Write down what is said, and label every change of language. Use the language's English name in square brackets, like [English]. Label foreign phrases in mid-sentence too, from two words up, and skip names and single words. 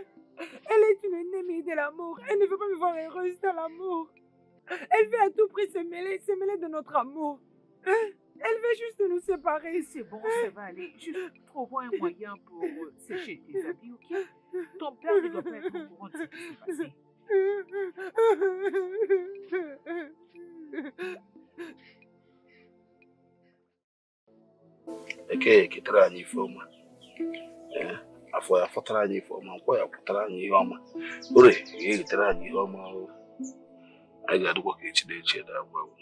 [French] Elle est une ennemie de l'amour. Elle ne veut pas me voir heureuse dans l'amour. Elle veut à tout prix se mêler de notre amour. Hein? Elle veut juste nous séparer. C'est bon, ça va aller. Juste trouve un moyen pour sécher tes habits, ok? Ton père ne doit pas être au courant de ce qui s'est passé. [Igbo] Eke kitara anyị ifeọma afọ ya fọtara anyị ifeọma nkwa ya pụtara anyị ihe ọma ore ya egetara anyị ihe ọma anyị ga-adịkwa ka echi na-echi da agwa